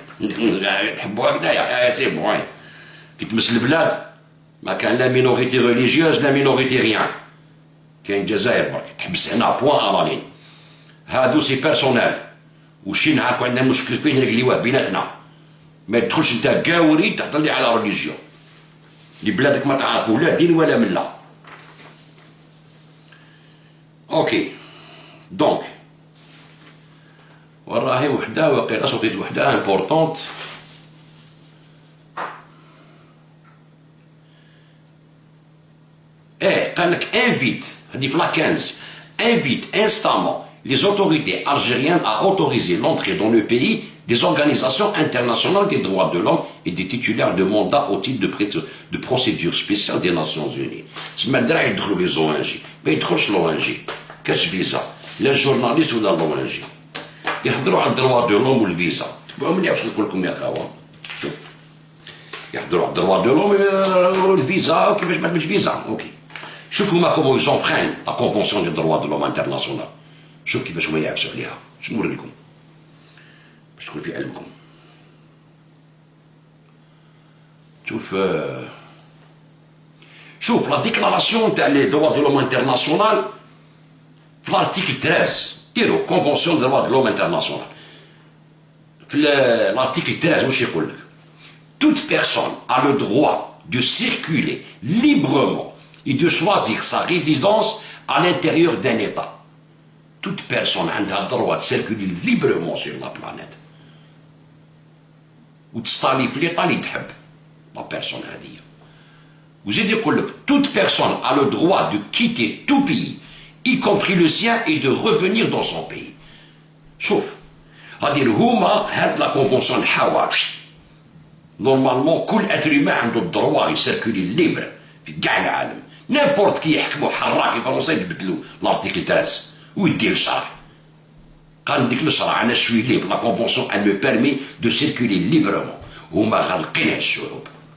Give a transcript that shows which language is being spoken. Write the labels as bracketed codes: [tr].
[ar] تحبوا هكذايا سي بون كي تمس البلاد ما كان لا مينوريتي ريليجيوز لا مينوريتي ريان كاين الجزائر برك تحبس هنا بوان الالين هادو سي بيرسونيل وشي نهار عندنا مشكل فين نرقليوه بيناتنا ما تدخلش انت كاوري تهضر لي على ريليجيون اللي بلادك ما تعرفوا لا دين ولا مله. اوكي دونك وراهي وحده وقيله صوتيت وحده امبورطونت قال لك انفيت هذه في لا 15 [fr] invite instamment les autorités algériennes à autoriser l'entrée dans le pays des organisations internationales des droits de l'homme et des titulaires de mandats au titre de procédure spéciale des Nations Unies. [ar] تسمى الدراري يدخلوا لي زونجي ما يدخلش لونجي كاش فيزا لا الجورناليست ولا لونجي يهضروا على الدروا دو لوم والفيزا تبعوا مليح واش نقول لكم يا خاوه شوف يهضروا على الدروا دو لوم والفيزا كيفاش ما تمش فيزا اوكي شوفوا هما كومون يزونفرين لا كونفونسيون دي دروا دو لوم انترناسيونال شوف كيفاش هما يعفسوا عليها شنو نوري لكم باش تكون في علمكم شوف لا ديكلاراسيون تاع لي دروا دو لوم انترناسيونال في l'article 13 ديروا كونفونسيون دو دروا دو لوم انترناسيونال في l'article 13 واش يقول لك [fr] toute personne a le droit de circuler librement et de choisir sa résidence à l'intérieur d'un État. Toute personne a le droit de circuler librement sur la planète. Ou de s'installer dans l'État [ar] اللي تحب. [fr] La personne [ar] هذه. وزيد يقول لك [fr] toute personne a le droit de quitter tout pays, y compris le sien, et de revenir dans son pays. [ar] شوف هذه هما هاد لا كونفونسيون الحواش. نورمالمون كل اتر هيومان عنده الدروا يسيركولي ليبر في كاع العالم. نيمبورت كي يحكموا حراكي فرنسا يتبدلوا لارتيكل 13 ويدير الشرع. قال نديك الشرع انا شوي ليبر لا كونفونسيون ان مو بيرمي دو سيركولي ليبرمون هما غالقين هاد الشعوب.